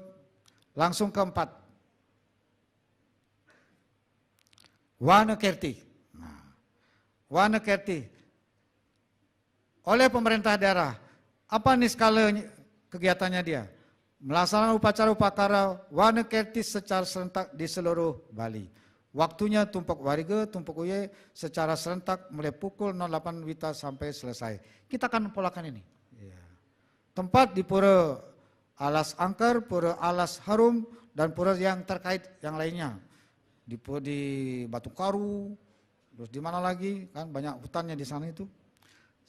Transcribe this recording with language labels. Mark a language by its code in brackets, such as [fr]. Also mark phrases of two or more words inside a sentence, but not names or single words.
[id] Langsung keempat. Wana Kerti. Nah, Wana Kerti. Oleh pemerintah daerah, apa nih skala kegiatannya dia? Melaksanakan upacara upacara Wana Kerti secara serentak di seluruh Bali. Waktunya tumpak wariga, tumpak uye secara serentak mulai pukul 08 Wita sampai selesai. Kita akan polakan ini. Ya. Tempat di Pura Alas Angker, Pura Alas Harum, dan pura yang terkait yang lainnya. Di Batu Karu, terus di mana lagi, kan banyak hutannya di sana itu.